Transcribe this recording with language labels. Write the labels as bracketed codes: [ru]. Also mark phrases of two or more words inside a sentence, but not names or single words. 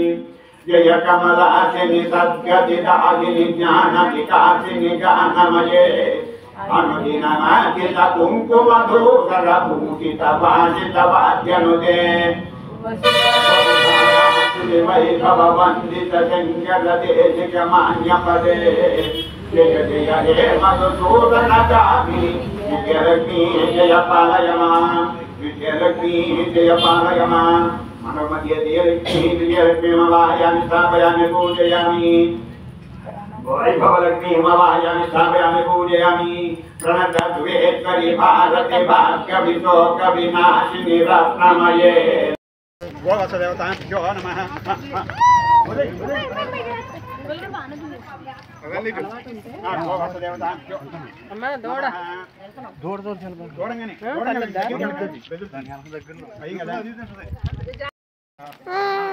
[sa] జయ కమలాసిని సద్గతి దాగిని జ్ఞాన వికాసిని జ్ఞానమయే అనుదినమాచిత కుంకుమ ధూసర భూషిత భాషిత వాద్యనుతే వైభవ వందిత శంకర దేశిక మాన్యపదే జయ జయ హే మధుసూదన కామిని విజయలక్ష్మీ జయ పాలయమాన్, విజయలక్ష్మీ జయ పాలయమాన్. మనోమధ్యే విజయలక్ష్మీ ఆవాహయామి, స్థాపయామి, పూజయామి. वैभवलक्ष्मीमवाहयामि स्थापयामि पूजयामि प्रणतद्वेश्वरि भारते भाग्यविशोकविनाशिनि रत्नमये गोवत्सदेवताभ्यो नमः [te] అమ్మా దూడ దూడంగానే